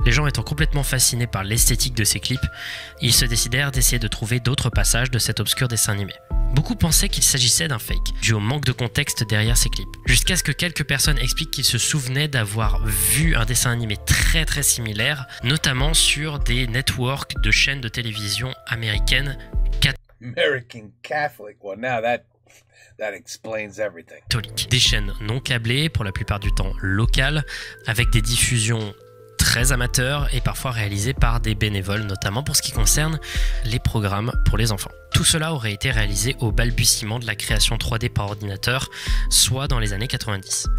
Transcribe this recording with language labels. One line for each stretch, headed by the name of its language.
French: Les gens étant complètement fascinés par l'esthétique de ces clips, ils se décidèrent d'essayer de trouver d'autres passages de cet obscur dessin animé. Beaucoup pensaient qu'il s'agissait d'un fake, dû au manque de contexte derrière ces clips, jusqu'à ce que quelques personnes expliquent qu'ils se souvenaient d'avoir vu un dessin animé très similaire, notamment sur des networks de chaînes de télévision américaines
English: American Catholic. Well, now that explains everything.
French: catholiques. Des chaînes non câblées, pour la plupart du temps locales, avec des diffusions très amateurs et parfois réalisées par des bénévoles, notamment pour ce qui concerne les programmes pour les enfants. Tout cela aurait été réalisé au balbutiement de la création 3D par ordinateur, soit dans les années 90.